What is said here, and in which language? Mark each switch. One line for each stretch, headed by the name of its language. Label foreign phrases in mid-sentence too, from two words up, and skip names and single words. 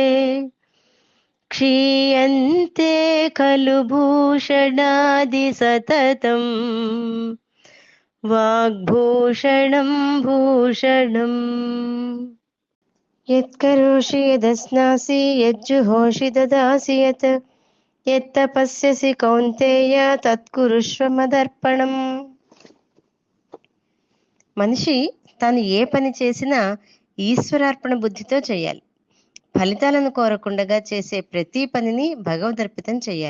Sanskrit: क्षीयन्ते खलु भूषणादि सततम् वाग्भूषणं भूषणम् यत्करोषि यदस्नासि यज्जुहोषि ददासि यत् यत्तपस्यसि कौन्तेय तत्कुरुष्व मदर्पणम्.
Telugu: మనిషి తాను ఏ పని చేసినా ఈశ్వరార్పణ బుద్ధితో చేయాలి. ఫలితాలను కోరకుండగా చేసే ప్రతి పనిని భగవదర్పితం చేయాలి.